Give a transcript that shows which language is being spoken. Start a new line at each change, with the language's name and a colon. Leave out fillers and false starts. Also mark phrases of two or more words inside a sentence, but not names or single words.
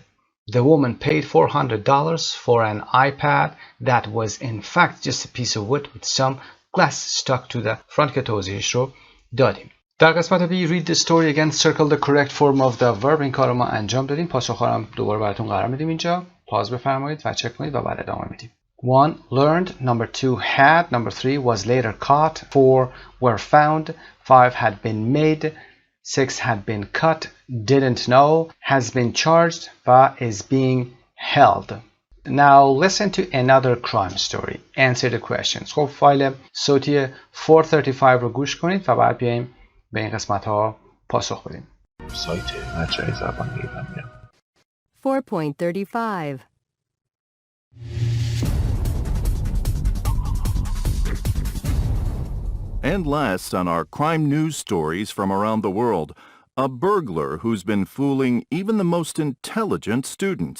English: The woman paid $400 for an iPad that was in fact just a piece of wood with some glass stuck to the front
Persian: که توضیحش رو دادیم. در قسمت
English: B read the story again, circle the correct form of the verb.
Persian: این کار رو ما انجام دادیم. پاسخ‌ها رو دوباره براتون قرار میدیم اینجا. پاز بفرمایید و چک کنید و بعد ادامه میدیم.
English: 1. Learned. Number 2. Had. Number 3. Was later caught. 4. Were found. 5. Had been made. 6. Had been cut. Didn't know. Has been charged. و is being held. Now listen to another crime story. Answer the questions.
Persian: خب فایل صوتی 435 رو گوش کنید و بعد بیایم به این قسمت ها پاسخ بدیم. سایت مجموعه زبان ایرانی. 4.35
English: And last on our crime news stories from around the world, a burglar who's been fooling even the most intelligent students.